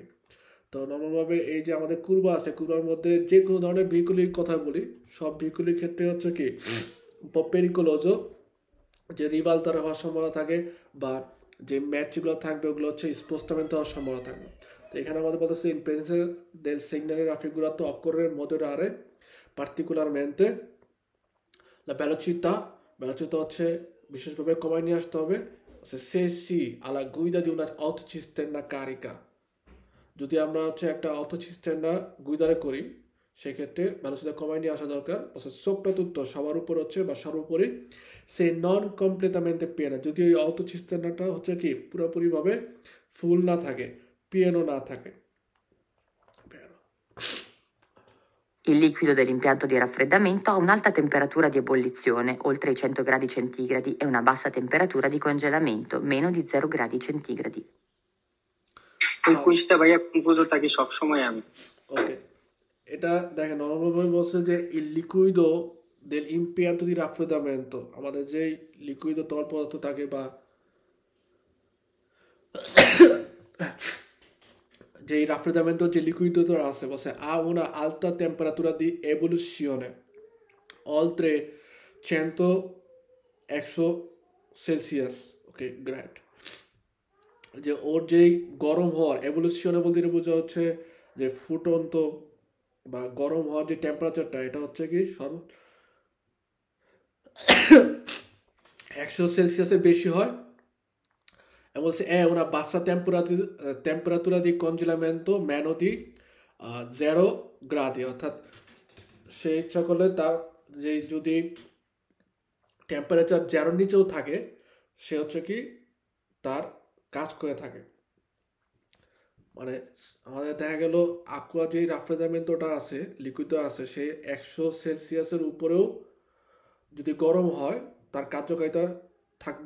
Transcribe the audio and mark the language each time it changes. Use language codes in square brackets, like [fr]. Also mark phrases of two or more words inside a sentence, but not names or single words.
[bn] তো নর্মালভাবে এই যে আমাদের কুরবা আছে কুরবার মধ্যে যে কোনো ধরনের ভেহিকুলির কথা বলি সব ভেহিকুলির ক্ষেত্রে হচ্ছে কি পেরিকোলোজো যে রিভালতারে হওয়ার সম্ভাবনা থাকে বা যে ম্যাচগুলো থাকবে ওগুলো হচ্ছে স্পোস্টামেন্ট হওয়ার সম্ভাবনা থাকবে। তো এখানে আমাদের বলতেছে [it] in presenza del segnale raffigurato occorre moderare particolarmente la velocità [bn] হচ্ছে বিশেষভাবে কমায় নিয়ে আসতে হবে [it] se si alla guida di una autocisterna carica, [bn] যদি আমরা হচ্ছে একটা অটোচিস্টারনা গুইদারে করি সেক্ষেত্রে ভেলোসিটি কমায় নিয়ে আসা দরকার। সোপ্রাতুত্ব সবার উপর হচ্ছে বা সর্বোপরি [it] se non completamente pieno, [bn] যদি ওই অটোচিস্টারনাটা হচ্ছে কি পুরোপুরিভাবে ফুল না থাকে, পিয়ানো না থাকে। [it] Il liquido dell'impianto di raffreddamento ha un'alta temperatura di ebollizione, oltre i 100 gradi centigradi, e una bassa temperatura di congelamento, meno di 0 gradi centigradi. [bn] ওই কুইজটা ভাইয়া কনফিউজ থাকি সবসময় আমি। ওকে, এটা দেখেন নর্মালভাবে বলছে যে [it] il liquido del impianto di raffreddamento, [bn] আমাদের যে লিকুইড তরল পদার্থ থাকে বা যে raffreddamento যে লিকুইডটা আছে বলছে [it] ha una alta temperatura di ebollizione oltre [bn] 100 সেলসিয়াস। ওকে, গ্রেট। যে ওর যেই গরম হওয়ার এভলিউশনে বলতে বোঝা হচ্ছে যে ফুটন্ত বা গরম হওয়ার যে টেম্পারেচারটা এটা হচ্ছে কি 100 সেলসিয়াসের বেশি হয়। এবং [it] è una bassa temperatura di congelamento meno di 0 gradi, [bn] অর্থাৎ সে ইচ্ছা করলে তার যে যদি টেম্পারেচার 0 নিচেও থাকে সে হচ্ছে কি তার কাজ করে থাকে। মানে আমাদের দেখা গেল aqua যে raffreddamentoটা আছে লিকুইড আছে সে 100 সেলসিয়াসের উপরেও যদি গরম হয় তার কার্যকারিতা থাকবে।